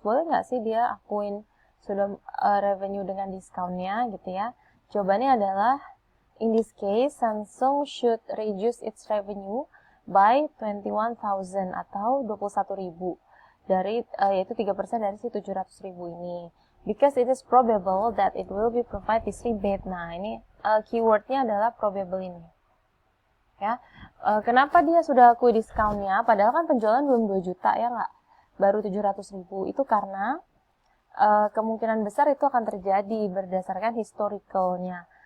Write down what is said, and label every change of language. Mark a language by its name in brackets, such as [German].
[Indonesian] Boleh nggak sih dia akuin sudah revenue dengan diskonnya gitu ya? Jawabannya adalah [English] in this case, Samsung should reduce its revenue by 21.000 [Indonesian] atau 21.000 dari yaitu 3% dari si 700.000 ini. [English] Because it is probable that it will be provide this rebate. [Indonesian] Nah, ini keywordnya adalah probable ini. Ya. Kenapa dia sudah akui diskonnya padahal kan penjualan belum 2 juta ya nggak? Baru 700.000. Itu karena kemungkinan besar itu akan terjadi berdasarkan historicalnya.